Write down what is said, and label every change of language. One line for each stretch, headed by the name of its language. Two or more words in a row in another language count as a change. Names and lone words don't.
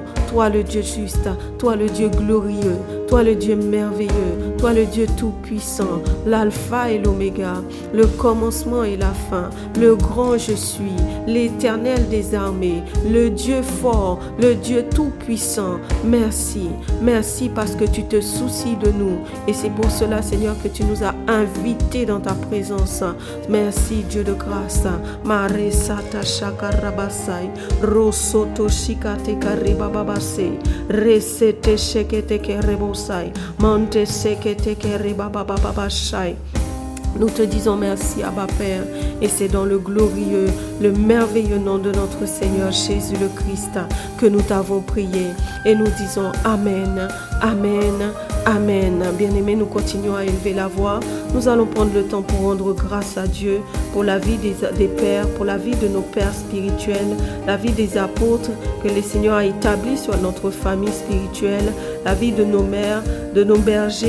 French: Toi le Dieu juste, toi le Dieu glorieux, toi le Dieu merveilleux, toi le Dieu tout-puissant, l'alpha et l'oméga, le commencement et la fin, le grand je suis, l'éternel des armées, le Dieu fort, le Dieu tout-puissant. Merci, merci parce que tu te soucies de nous et c'est pour cela Seigneur que tu nous as invités dans ta présence. Merci Dieu de grâce. Maresata shakarabasai, rosoto shikate karibababase, resete shekete kerebosai, monte sekete keribabababashai. Nous te disons merci Abba Père et c'est dans le glorieux, le merveilleux nom de notre Seigneur Jésus le Christ que nous t'avons prié et nous disons Amen, Amen, Amen. Bien-aimés, nous continuons à élever la voix. Nous allons prendre le temps pour rendre grâce à Dieu pour la vie des pères, pour la vie de nos pères spirituels, la vie des apôtres que le Seigneur a établi sur notre famille spirituelle, la vie de nos mères, de nos bergers.